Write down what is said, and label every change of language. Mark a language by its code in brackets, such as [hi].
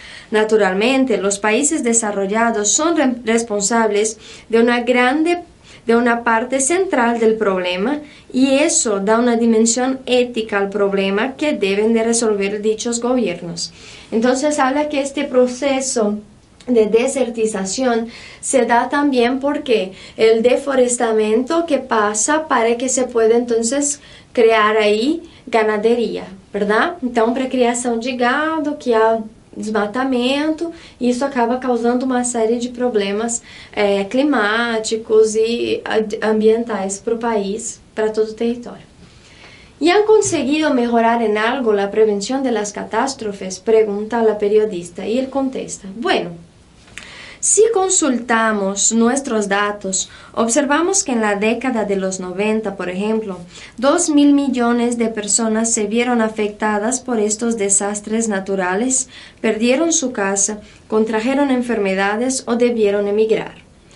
[es] Naturalmente, los países desarrollados son responsables de una parte central del problema y eso da una dimensión ética al problema que deben de resolver dichos gobiernos. Entonces habla que este proceso de desertización se da también porque el deforestamiento que pasa para que se pueda entonces crear aí ganaderia, [pt] verdade? Então, para a criação de gado, que há desmatamento, e isso acaba causando uma série de problemas climáticos e ambientais para o país, para todo o território. [es] ¿Y han conseguido mejorar en algo la prevención de las catástrofes? Pregunta la periodista y él contesta, bueno, si consultamos nuestros datos, observamos que en la década de los 90, por ejemplo, 2.000 millones de personas se vieron afectadas por estos desastres naturales, perdieron su casa, contrajeron enfermedades o debieron emigrar.